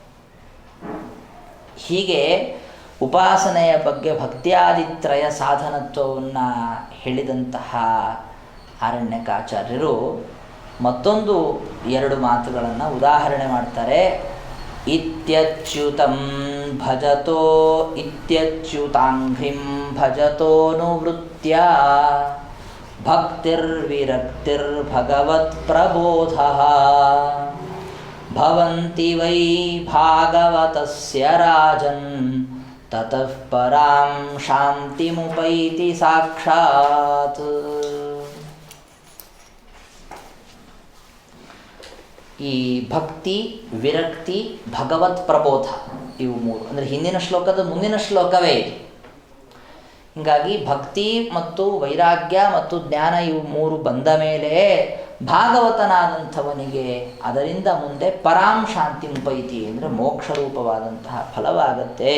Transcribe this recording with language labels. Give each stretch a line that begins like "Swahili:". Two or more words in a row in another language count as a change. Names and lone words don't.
Kannada: ಹೀಗೆ ಉಪಾಸನೆಯ ಬಗ್ಗೆ ಭಕ್ತ್ಯಾದಿತ್ರಯ ಸಾಧನತ್ವವನ್ನು ಹೇಳಿದಂತಹ ಆರಣ್ಯಕಾಚಾರ್ಯರು ಮತ್ತೊಂದು ಎರಡು ಮಾತುಗಳನ್ನು ಉದಾಹರಣೆ ಮಾಡ್ತಾರೆ.
Sanskrit: ಇತ್ಯಚ್ಯುತಂ ಭಜತೋ ಇತ್ಯಚ್ಯುತಾಂಘ್ರಿಂ ಭಜತೋನುವೃತ್ಯ ಭಕ್ತಿರ್ವಿರಕ್ತಿರ್ಭಗವತ್ ಪ್ರಬೋಧಃ ಭವಂತಿ ವೈ ಭಾಗವತಸ್ಯ ರಾಜನ್ ತತಃ ಪರಾಂ ಶಾಂತಿಮುಪೈತಿ ಸಾಕ್ಷಾತ್.
Kannada: ಈ ಭಕ್ತಿ, ವಿರಕ್ತಿ, ಭಗವತ್ ಪ್ರಬೋಧ ಇವು ಮೂರು ಅಂದರೆ ಹಿಂದಿನ ಶ್ಲೋಕದ ಮುಂದಿನ ಶ್ಲೋಕವೇ ಇದು. ಹೀಗಾಗಿ ಭಕ್ತಿ ಮತ್ತು ವೈರಾಗ್ಯ ಮತ್ತು ಜ್ಞಾನ ಇವು ಮೂರು ಬಂದ ಮೇಲೆ ಭಾಗವತನಾದಂಥವನಿಗೆ ಅದರಿಂದ ಮುಂದೆ
Sanskrit: ಪರಾಂ ಶಾಂತಿ ಮುಪೈತಿ
Kannada: ಅಂದರೆ ಮೋಕ್ಷ ರೂಪವಾದಂತಹ ಫಲವಾಗತ್ತೆ.